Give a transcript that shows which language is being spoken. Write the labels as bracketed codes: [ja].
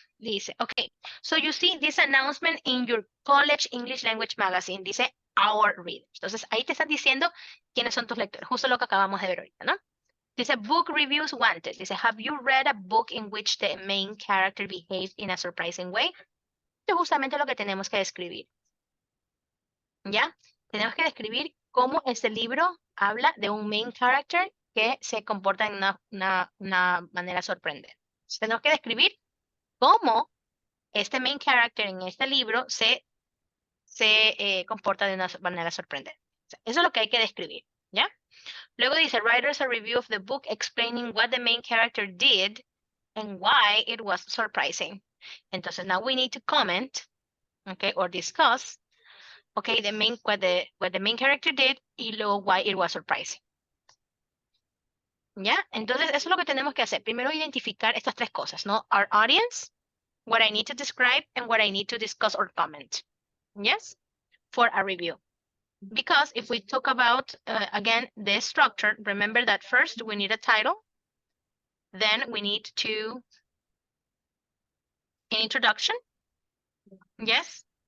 [es] Dice, [en] okay, so you see this announcement in your college English language magazine. [es] Dice [en] our readers. [es] Entonces, ahí te están diciendo quiénes son tus lectores. Justo lo que acabamos de ver ahorita, ¿no? Dice, [en] book reviews wanted. Dice, have you read a book in which the main character behaved in a surprising way? [es] Esto es justamente lo que tenemos que describir. ¿Ya? Tenemos que describir cómo este libro habla de un main character que se comporta en una manera sorprendente. Entonces, tenemos que describir cómo este main character en este libro se comporta de una manera sorprendente. Eso es lo que hay que describir, ¿ya? [en] Luego dice, writers a review of the book explaining what the main character did and why it was surprising. [es] Entonces, [en] now we need to comment, okay, or discuss, okay, what the main character did [es] y luego [en] why it was surprising. [es] ¿Ya? Entonces, eso es lo que tenemos que hacer. Primero, identificar estas tres cosas, ¿no? [en] Our audience, what I need to describe, and what I need to discuss or comment. Yes? For a review. Because if we talk about, again, the structure, remember that first we need a title. Then we need an introduction. Yes?